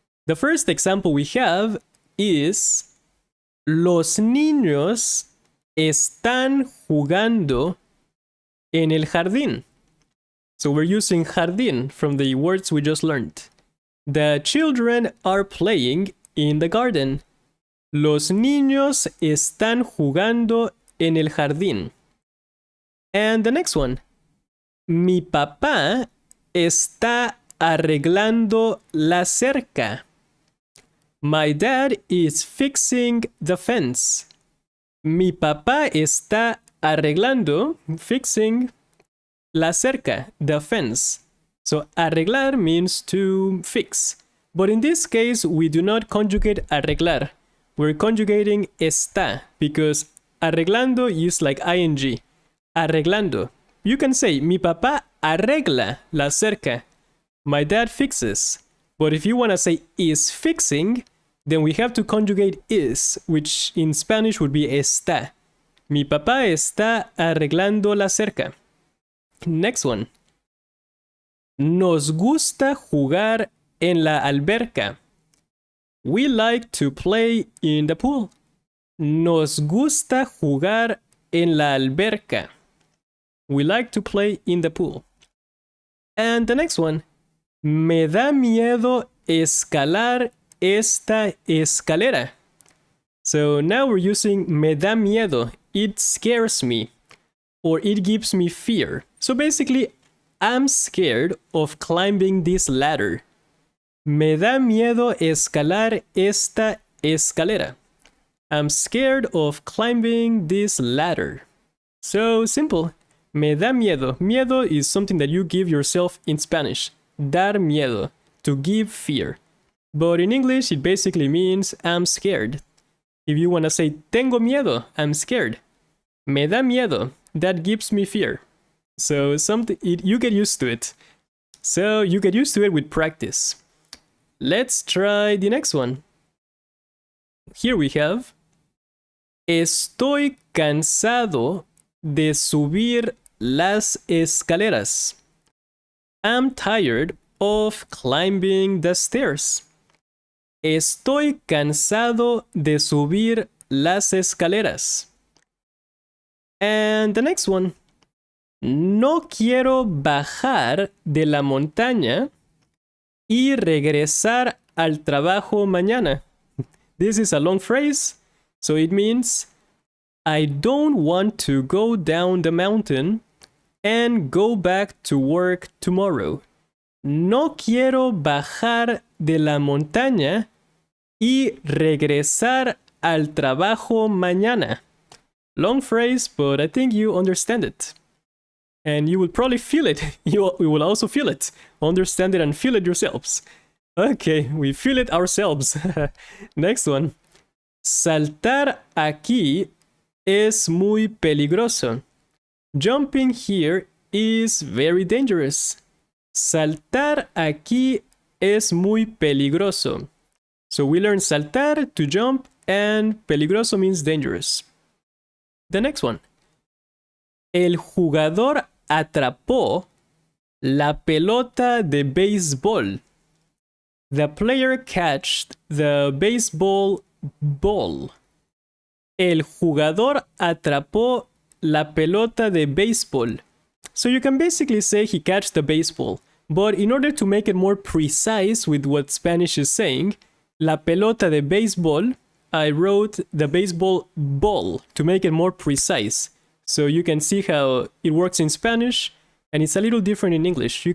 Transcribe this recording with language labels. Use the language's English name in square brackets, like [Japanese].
[English] The first example we have is [Spanish] los niños están jugando en el jardín. [English] So we're using jardín from the words we just learned. The children are playing in the garden. [Spanish] Los niños están jugando en el jardín. [English] And the next one. [Spanish] Mi papá está arreglando la cerca. [English] My dad is fixing the fence. [Spanish] Mi papá está arreglando, [English] fixing, [Spanish] la cerca, [English] the fence. So arreglar means to fix. But in this case, we do not conjugate arreglar. We're conjugating está because arreglando is like ing. Arreglando. You can say, [Spanish] mi papá arregla la cerca. [English] My dad fixes. But if you want to say is fixing, then we have to conjugate is, which in Spanish would be está. [Spanish] Mi papá está arreglando la cerca. [English] Next one. [Spanish] Nos gusta jugar en la alberca. [English] We like to play in the pool. [Spanish] Nos gusta jugar en la alberca. [English] We like to play in the pool. And the next one. [Spanish] Me da miedo escalar esta escalera. [English] So now we're using me da miedo. It scares me. Or it gives me fear. So basically, I'm scared of climbing this ladder. [Spanish] Me da miedo escalar esta escalera. [English] I'm scared of climbing this ladder. So simple. [Spanish] Me da miedo. [English] Miedo is something that you give yourself in Spanish. [Spanish] Dar miedo. [English] To give fear. But in English, it basically means I'm scared. If you want to say [Spanish] tengo miedo, [English] I'm scared. [Spanish] Me da miedo. [English] That gives me fear. So you get used to it. So you get used to it with practice. Let's try the next one. Here we have [Spanish] Estoy cansado de subir las escaleras. [English] I'm tired of climbing the stairs. [Spanish] Estoy cansado de subir las escaleras. [English] And the next one. [Spanish] No quiero bajar de la montaña y regresar al trabajo mañana. [English] This is a long phrase, so it means I don't want to go down the mountain and go back to work tomorrow. [Spanish] No quiero bajar de la montaña y regresar al trabajo mañana. [English] Long phrase, but I think you understand it. And you will probably feel it. You will also feel it. Understand it and feel it yourselves. Okay, we feel it ourselves. Next one. [Spanish] Saltar aquí es muy peligroso. [English] Jumping here is very dangerous. [Spanish] Saltar aquí es muy peligroso. [English] So we learn saltar to jump and peligroso means dangerous. The next one. [Spanish] El jugador atrapó la pelota de béisbol. [English] The player catched the baseball ball. [Spanish] El jugador atrapó la pelota de béisbol. [English] So you can basically say he catched the baseball. But in order to make it more precise with what Spanish is saying, [Spanish] la pelota de béisbol, [English] I wrote the baseball ball to make it more precise. So you can see how it works in Spanish, and it's a little different in English.